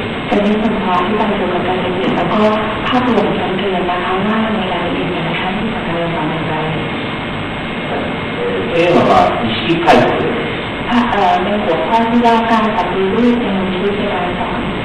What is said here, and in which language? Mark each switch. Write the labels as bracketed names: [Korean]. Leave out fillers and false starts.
[Thai] จะมีส่วนของที่การเกี่ยวกับการเรียนแล้วก็ภาพรวมการเรียนนะคะว่าในรายละเอียดในชั้นที่การเรียนสอนอย่างไร [Japanese] テーマは意識改革です。 [Thai] ในหัวข้อที่ว่าการปฏิรูปในชีวิตการสอน